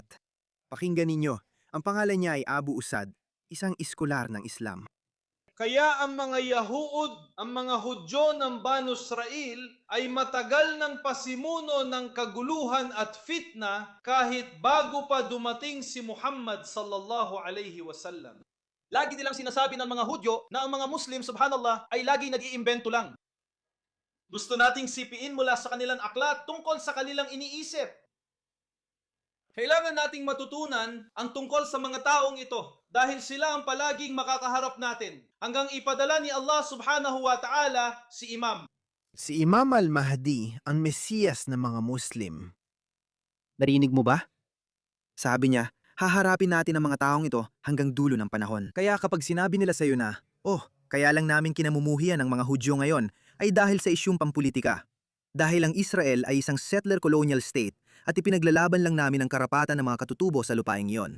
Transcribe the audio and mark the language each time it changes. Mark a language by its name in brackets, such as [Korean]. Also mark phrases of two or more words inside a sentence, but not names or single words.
[Filipino] Pakinggan ninyo, ang pangalan niya ay Abu Usad, isang iskolar ng Islam. Kaya ang mga Yahuud, ang mga Hudyo ng Banu Israel ay matagal ng pasimuno ng kaguluhan at fitna kahit bago pa dumating si Muhammad [Arabic] صلى الله عليه وسلم. [Filipino] Lagi nilang sinasabi ng mga Hudyo na ang mga Muslim, subhanallah, ay lagi nag-iimbento lang. Gusto nating sipiin mula sa kanilang aklat tungkol sa kanilang iniisip. Kailangan nating matutunan ang tungkol sa mga taong ito dahil sila ang palaging makakaharap natin hanggang ipadala ni Allah [Arabic] سبحانه وتعالى [Filipino] si Imam. Si Imam al-Mahdi ang Mesiyas ng mga Muslim. Narinig mo ba? Sabi niya, haharapin natin ang mga taong ito hanggang dulo ng panahon. Kaya kapag sinabi nila sa iyo na, kaya lang namin kinamumuhian ng mga Hudyo ngayon ay dahil sa isyung pampulitika. Dahil ang Israel ay isang settler colonial state at ipinaglalaban lang namin ang karapatan ng mga katutubo sa lupaing iyon.